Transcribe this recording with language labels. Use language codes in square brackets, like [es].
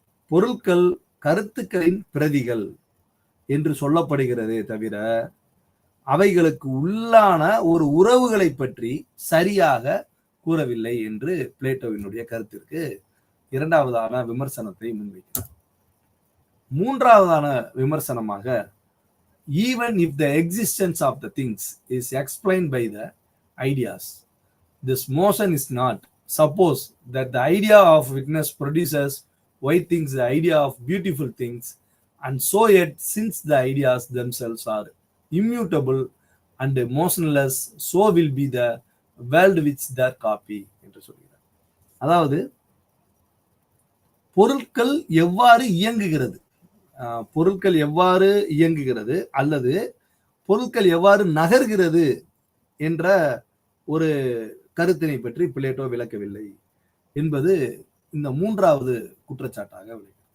[ta] பொருட்கள் கருத்துக்களின் பிரதிகள் என்று சொல்லப்படுகிறதே தவிர அவைகளுக்கு உள்ளான ஒரு உறவுகளை பற்றி சரியாக கூறவில்லை என்று பிளேட்டோவினுடைய கருத்திற்கு இரண்டாவதான விமர்சனத்தை முன்வைக்கிறார். மூன்றாவதான விமர்சனமாக, [en] even if the existence of the things is explained by the ideas, this motion is not. Suppose that the idea of witness produces white things, the idea of beautiful things, and so yet since the ideas themselves are immutable and motionless, so will be the world which their copy [ta] என்று சொல்கிறார். அதாவது பொருட்கள் எவ்வாறு இயங்குகிறது, பொருட்கள் எவ்வாறு இயங்குகிறது அல்லது பொருட்கள் எவ்வாறு நகர்கிறது என்ற ஒரு கருத்தினை பற்றி பிளேட்டோ விளக்கவில்லை என்பது இந்த மூன்றாவது குற்றச்சாட்டாக விளக்கும்.